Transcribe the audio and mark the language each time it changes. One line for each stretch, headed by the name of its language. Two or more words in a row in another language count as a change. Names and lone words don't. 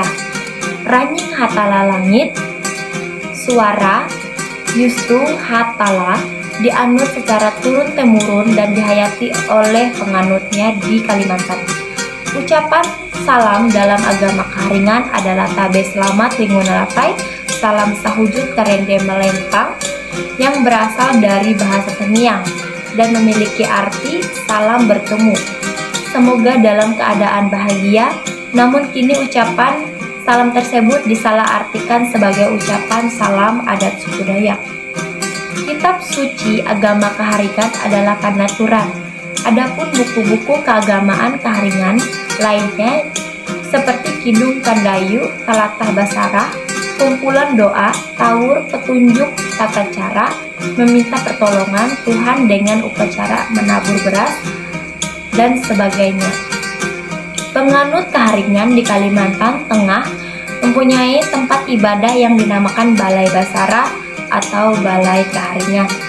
Indonesian: Ranying hatala langit, suara Yustu hatala dianut secara turun-temurun dan dihayati oleh penganutnya di Kalimantan. Ucapan salam dalam agama Kaharingan adalah
Ngaju: tabe selamat lingunalapai, salam sahujud karende melempang,
Indonesian: yang berasal dari bahasa Semiang dan memiliki arti salam bertemu. Semoga dalam keadaan bahagia. Namun kini ucapan salam tersebut disalahartikan sebagai ucapan salam adat suku Dayak. Kitab suci agama Kaharingan adalah Panaturan. Adapun buku-buku keagamaan Kaharingan lainnya seperti Kidung Kandayu, Talatah Basarah, kumpulan doa, taur, petunjuk tata cara, meminta pertolongan Tuhan dengan upacara menabur beras, dan sebagainya. Penganut Kaharingan di Kalimantan Tengah mempunyai tempat ibadah yang dinamakan Balai Basarah atau Balai Kaharingan.